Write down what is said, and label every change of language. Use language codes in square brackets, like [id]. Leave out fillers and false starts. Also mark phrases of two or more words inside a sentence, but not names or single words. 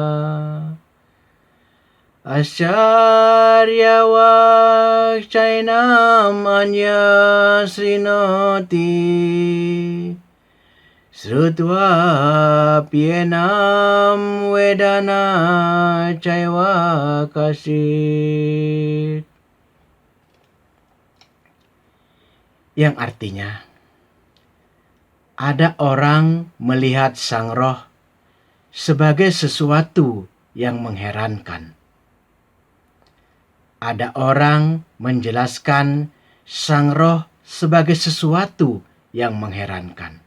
[sa] asyaryavat chainam anya srinoti, Srutva pienam vedana caiva kasit. [id] Yang artinya, ada orang melihat Sang Roh sebagai sesuatu yang mengherankan. Ada orang menjelaskan Sang Roh sebagai sesuatu yang mengherankan.